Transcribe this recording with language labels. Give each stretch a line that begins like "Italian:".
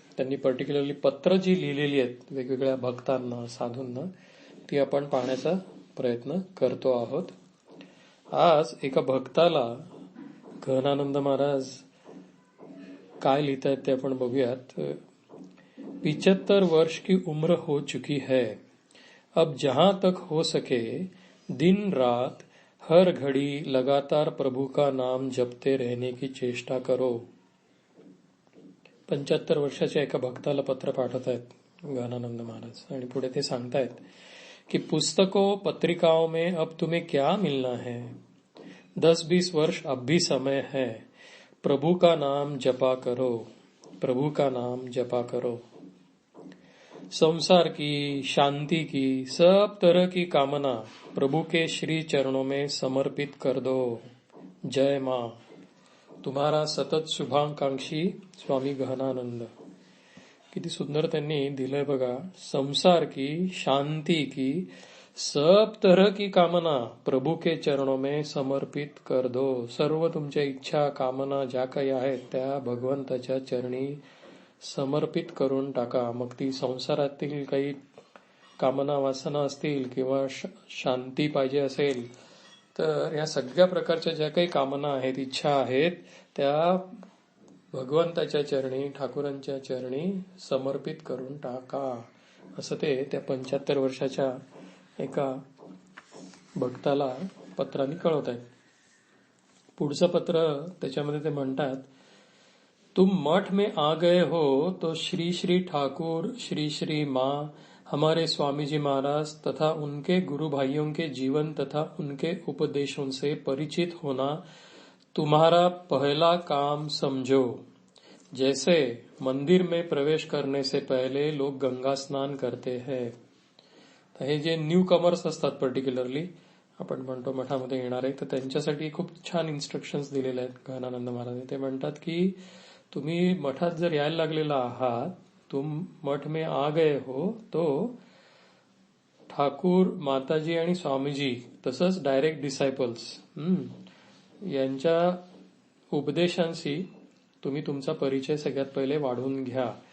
Marathi: त्यांनी पर्टिक्युलरली पत्र जी लिहिलेली आहेत वेगवेगळ्या भक्तांना, साधूंना, ती आपण पाहण्याचा प्रयत्न करतो आहोत. आज एका भक्ताला गहनानंद महाराज काय लिहित आहेत ते आपण बघूयात.
Hindi: 75 वर्ष की उम्र हो चुकी है, अब जहां तक हो सके दिन रात हर घड़ी लगातार प्रभु का नाम जपते रहने की चेष्टा करो.
Marathi: 75 वर्षाच्या एका भक्ताला पत्र पाठवत आहेत गहनानंद महाराज आणि पुढे ते सांगतायत कि
Hindi: पुस्तकों पत्रिकाओं में अब तुम्हें क्या मिलना है. 10-20 वर्ष अब भी समय है. प्रभु का नाम जपा करो, प्रभु का नाम जपा करो. संसार की, शांति की, सब तरह की कामना प्रभु के श्री चरणों में समर्पित कर दो. जय मां. तुम्हारा सतत शुभाकांक्षी स्वामी गहनानंद.
Marathi: किती सुंदर त्यांनी दिलंय बघा.
Hindi: संसार की, शांति की, सब तरह की कामना प्रभु के चरणों में समर्पित कर दो.
Marathi: सर्व तुमच्या इच्छा, कामना ज्या काही आहेत त्या भगवंताच्या चरणी समर्पित करून टाका. मग ती संसारातील काही कामना, वासना असतील किंवा शांती पाहिजे असेल, तर या सगळ्या प्रकारच्या ज्या काही कामना आहेत, इच्छा आहेत, त्या भगवंताच्या चरणी, ठाकूरांच्या चरणी समर्पित करून टाका. असं ते त्या 75 वर्षाच्या एका भक्ताला पत्राने कळवत आहेत. पुढचं पत्र त्याच्यामध्ये ते म्हणतात,
Hindi: तुम मठ में आ गए हो तो श्री श्री ठाकुर, श्री श्री माँ, हमारे स्वामी जी महाराज तथा उनके गुरु भाइयों के जीवन तथा उनके उपदेशों से परिचित होना तुम्हारा पहला काम समझो. जैसे मंदिर में प्रवेश करने से पहले लोग गंगा स्नान करते हैं.
Marathi: हे जे न्यू कमर्स असतात, पर्टिक्युलरली आपण म्हणतो मठामध्ये येणारे, तर त्यांच्यासाठी खूप छान इन्स्ट्रक्शन्स दिलेले आहेत गहनानंद महाराज. ते म्हणतात की तुम्ही मठात जर यायला लागलेला आहात,
Hindi: तुम मठ में आ गए हो,
Marathi: तो ठाकूर, माताजी आणि स्वामीजी तसंच डायरेक्ट डिसायपल्स यांच्या उपदेशांशी तुम्ही तुमचा परिचय सगळ्यात पहिले वाढवून घ्या.